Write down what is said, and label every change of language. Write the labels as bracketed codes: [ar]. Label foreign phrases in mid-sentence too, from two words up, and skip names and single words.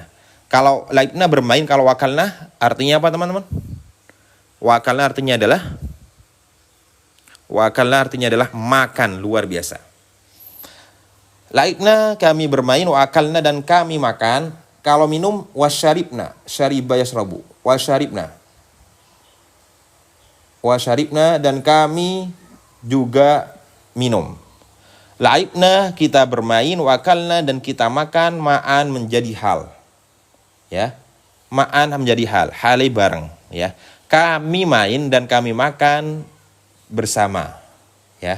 [id] Kalau la'ibna bermain, kalau wakalna artinya apa teman-teman? Wakalna artinya adalah makan, luar biasa. La'ibna kami bermain, wakalna dan kami makan. Kalau minum, [ar] وشربنا شرب يشرب وشربنا [id] dan kami juga minum. La'ibna kita bermain, wakalna dan kita makan, ma'an menjadi hal. Ya. Ma'an menjadi hal, hale bareng, ya. Kami main dan kami makan bersama, ya.